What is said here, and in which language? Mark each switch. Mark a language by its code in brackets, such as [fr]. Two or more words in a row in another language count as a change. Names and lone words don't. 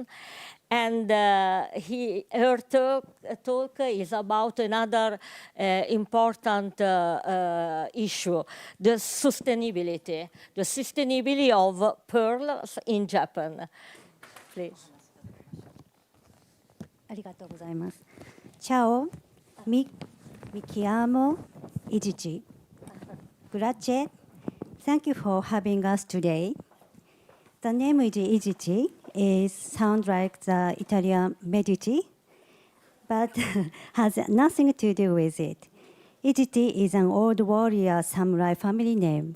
[en] And her talk is about another important issue, the sustainability of pearls in Japan. Please. [ja] ありがとうございます。 [it] Ciao, mi chiamo Ijichi. Grazie. [en] Thank you for having us today. The name Ijichi sounds like the Italian Medici, but has nothing to do with it. Ijichi is an old warrior samurai family name.